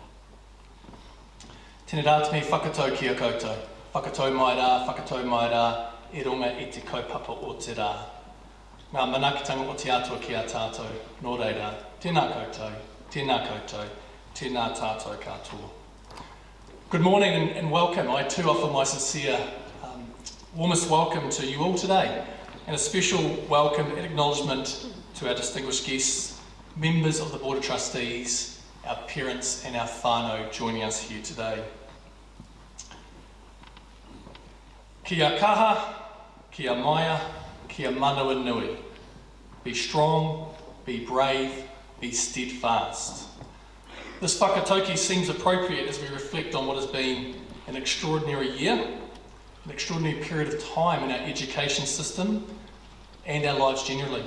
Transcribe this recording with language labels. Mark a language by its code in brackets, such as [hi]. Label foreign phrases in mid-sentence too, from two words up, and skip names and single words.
[mi] Tēnā rā te mihi whakatau ki a koutou. Whakatau mai rā, e runga i te kaupapa o te rā. Ngā manakitanga o te atua ki a tātou, nō reira, tēnā koutou, tēnā tātou katoa. [en] Good morning and welcome. I too offer my sincere, warmest welcome to you all today, and a special welcome and acknowledgement to our distinguished guests, members of the Board of Trustees, our parents and our whānau joining us here today. [mi] Kia kaha, kia maia, kia manawa nui. [en] Be strong, be brave, be steadfast. This whakatauki seems appropriate as we reflect on what has been an extraordinary year, an extraordinary period of time in our education system and our lives generally.